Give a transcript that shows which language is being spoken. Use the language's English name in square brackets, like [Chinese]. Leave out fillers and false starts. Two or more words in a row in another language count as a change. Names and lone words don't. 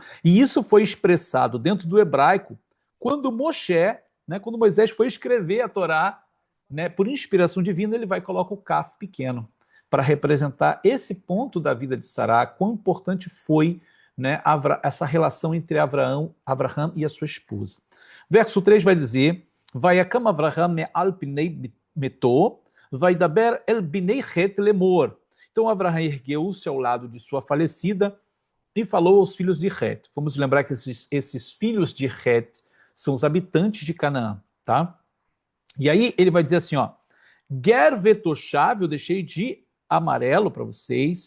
[Portuguese] E isso foi expressado dentro do hebraico, quando Moshe, né, quando Moisés foi escrever a Torá, né, por inspiração divina, ele vai colocar o Kaf pequeno, para representar esse ponto da vida de Sará, quão importante foi, né, essa relação entre Abraão e a sua esposa. Verso 3 vai dizer, [Hebrew] ויקם אברהם מעל פני מתו, וידבר אל בני חת לאמר. [Portuguese] Então Abraão ergueu-se ao lado de sua falecida e falou aos filhos de Het. Vamos lembrar que esses filhos de Het são os habitantes de Canaã, tá? E aí ele vai dizer assim, ó, [Hebrew] גר ותושב, [Portuguese] eu deixei de amarelo para vocês.